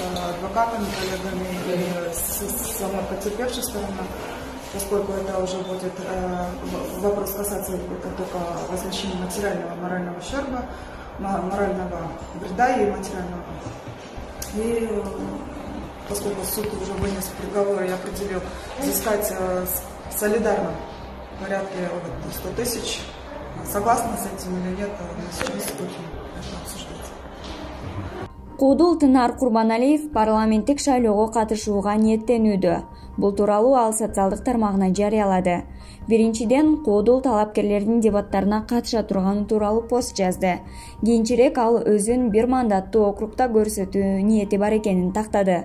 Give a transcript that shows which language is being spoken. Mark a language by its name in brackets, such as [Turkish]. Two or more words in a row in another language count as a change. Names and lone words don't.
[Russian] адвокатами, коллегами, с самой потерпевшей стороны, поскольку это уже будет вопрос касаться только возмещения материального и морального ущерба, морального вреда и материального. И поскольку суд уже вынес приговор и определил взыскать солидарно в порядке 100 000, согласны с этим или нет, мы сейчас будем это обсуждать. [Kyrgyz] Куудул Тынар Курбаналиев парламенттик шайлоого катышууга ниеттенүүдө. Бул тууралуу ал социалдык тармагына жарыялады. Биринчиден, Куудул талапкерлердин дебаттарына катыша турганы тууралуу пост жазды. Кийинчерээк ал өзүн бир мандаттуу округда көрсөтүү ниети бар экенин тактады.